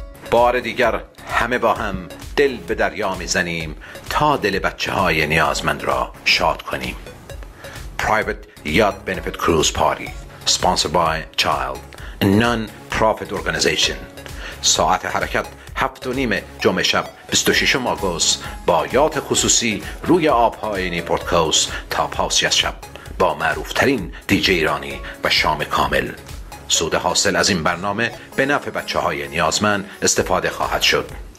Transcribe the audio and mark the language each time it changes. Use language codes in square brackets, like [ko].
[fa] بار دیگر همه با هم دل به دریا میزنیم تا دل بچه‌های نیازمند را شاد کنیم. [en] Private Yacht Benefit Cruise Party sponsored by Child, a non-profit organization. [fa] ساعت حرکت 7:30 جمعه شب 26 آگوست با یات خصوصی روی آبهای نیپورت کوست تا پاس شب با معروفترین دیجی ایرانی و شام کامل. سود حاصل از این برنامه به نفع بچه‌های نیازمند استفاده خواهد شد.